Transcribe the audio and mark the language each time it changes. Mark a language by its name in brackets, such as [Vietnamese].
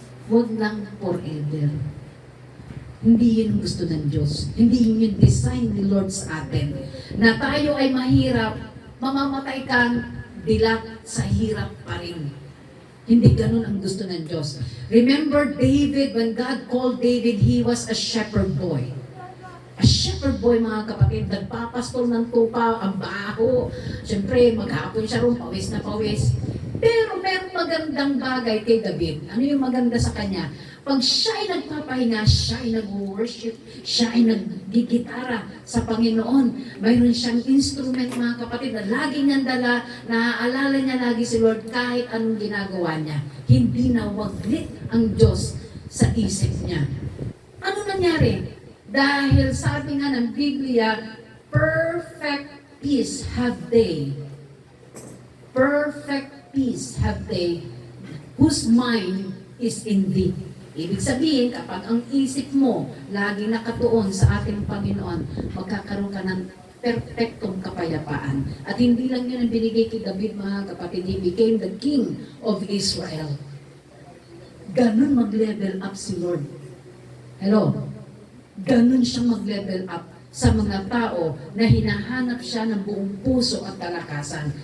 [Filipino] Huwag lang forever. Hindi yun ang gusto ng Diyos. Hindi yun yung design ni Lord sa atin. Na tayo ay mahirap, mamamatay kang dilat sa hirap pa rin. Hindi ganun ang gusto ng Diyos. [English] Remember David, when God called David, he was a shepherd boy. A shepherd boy, [Filipino] mga kapatid, nagpapastol ng tupa, ang baho. Siyempre, maghapon siya ron, pawis na pawis. Pero merong magandang bagay kay David. Ano yung maganda sa kanya? Pag siya ay nagpapahinga, siya ay nag-worship, siya ay naggigitara sa Panginoon. Mayroon siyang instrument, mga kapatid, na lagi niyang dala, naaalala niya lagi si Lord kahit anong ginagawa niya. Hindi na waglit ang Diyos sa isip niya. Ano nangyari? Dahil sabi nga ng Biblia, [English] perfect peace have they. Perfect peace have they whose mind is in thee. [Filipino] Ibig sabihin, kapag ang isip mo lagi nakatuon sa ating Panginoon, magkakaroon ka ng perfectong kapayapaan. At hindi lang yun ang binigay kay David, mga kapatid, [English] he became the king of Israel. [Filipino] Ganun mag-level up si Lord. Hello? Ganun siyang mag-level up sa mga tao na hinahanap siya ng buong puso at kalakasan.